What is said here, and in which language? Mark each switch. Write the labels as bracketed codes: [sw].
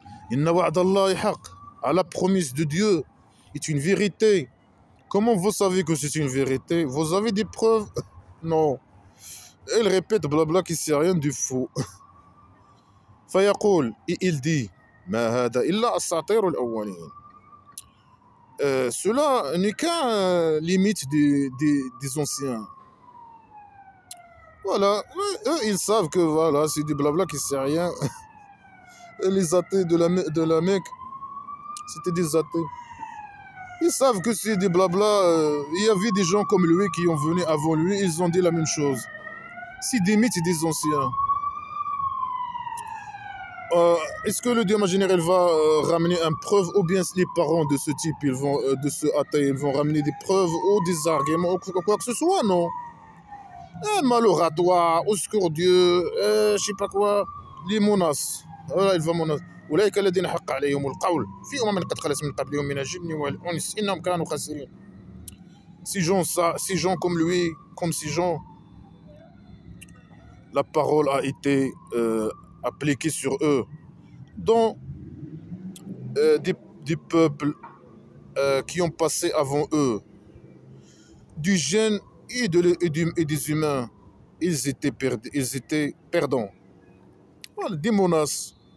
[ar] Inna wa'dallahi haqq. [fr] À la promesse de Dieu est une vérité. Comment vous savez que c'est une vérité? Vous avez des preuves? Non. Elle répète blabla qui sait rien du faux. [ar] فيقول, [fr] et il dit [ar] ما هذا إلا أساطير الأولين. [fr] Cela n'est qu'un limite des anciens. Voilà, eux ils savent que voilà, c'est du blabla qui sait rien. Les athées de la Mecque, c'était des athées. Ils savent que c'est des blabla. Il y avait des gens comme lui qui ont venu avant lui, ils ont dit la même chose. C'est des mythes des anciens. Est-ce que le Dieu imaginaire va ramener une preuve, ou bien les parents de ce type, de ce athée, ils vont ramener des preuves ou des arguments ou quoi que ce soit? Non. Malheur à toi, au secours Dieu, je sais pas quoi, les menaces. Voilà, il va menacer. [ar] أولئك الذين حق عليهم القول في أمم قد خلت من قبلهم من الجن والإنس إنهم كانوا خاسرين. [fr] Ces gens comme lui, comme ces gens, la parole a été appliquée sur eux, dont des peuples qui ont passé avant eux, du gène et des humains, ils étaient perdants. Voilà, des menaces.